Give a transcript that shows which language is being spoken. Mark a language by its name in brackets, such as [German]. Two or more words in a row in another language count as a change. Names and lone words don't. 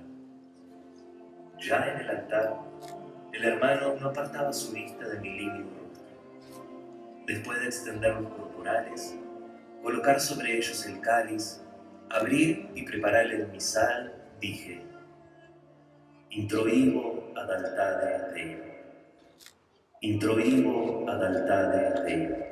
[Spanish] Ya en el altar, el hermano no apartaba su vista de mi lívido rostro. Después de extender los corporales, colocar sobre ellos el cáliz, abrir y preparar el misal, dije: [Latin] Introibo ad altare Deo. Introibo ad altare Deo.